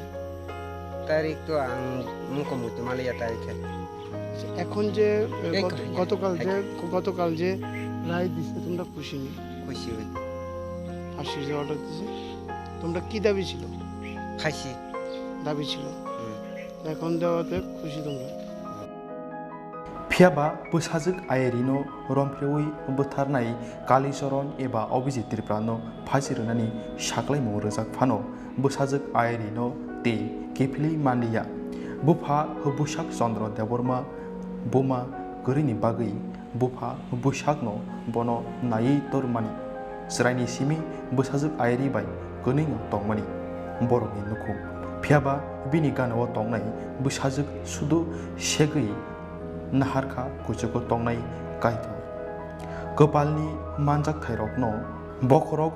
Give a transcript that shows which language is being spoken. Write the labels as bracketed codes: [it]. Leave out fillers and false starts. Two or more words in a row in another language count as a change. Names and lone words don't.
[bn] তারিখ তো মুখমুখি মালিয়া তারিখে এখন যে গতকাল যে রায় দিছে তোমরা খুশি নি? খুশি হই ফাঁসির যে অর্ডার দিছে তোমরা কি দাবি ছিল? ফাঁসি দাবি ছিল এখন দেওয়াতে খুশি তোমরা? [trp] फियाबा बैसाजोक आयेरिनो रमफ्रेवै बोथारनाय कालीचरण एबा अभिजित त्रिपुरानो फाजिरनानि साख्लायमु रोजाक फानो बैसाजोक आयेरिनो ते केफिलि मान्डिया बुफा बुसाक चंद्र देवबर्मा बुमा गरिनि बागै बुफा बुसाकनो बनो नायै तोरमानि स्रायनि सिमि बैसाजोक आयेरि बाय गनिङ तंमानि बर'नि नुखु फियाबा बिनि गानाव तंनाय बैसाजोक सुदु सेगै नाहारखा कुचुको तंनाय कायतो कपालनि मानजाक थायरकनो बखरक